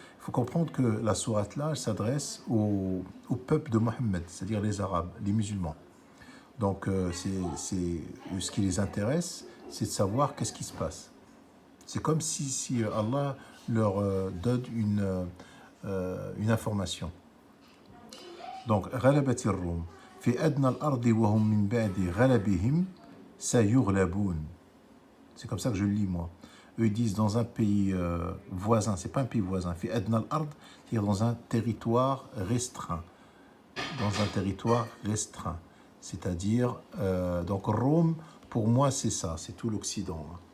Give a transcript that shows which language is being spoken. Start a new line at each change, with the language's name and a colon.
French: Il faut comprendre que la sourate là, elle s'adresse au peuple de Mohammed, c'est-à-dire les Arabes, les musulmans. Donc ce qui les intéresse, c'est de savoir qu'est-ce qui se passe. C'est comme si Allah leur donne une information.
Arabic: Donc, غلبت الروم في أدنى الأرض وهم من بعد غلبهم سيغلبون.
French: C'est comme ça que je le lis moi. Eux ils disent dans un pays voisin, c'est pas un pays voisin,
Arabic: في أدنى الأرض,
French: c'est-à-dire dans un territoire restreint. Dans un territoire restreint. C'est-à-dire, donc Rome, pour moi c'est ça, c'est tout l'Occident.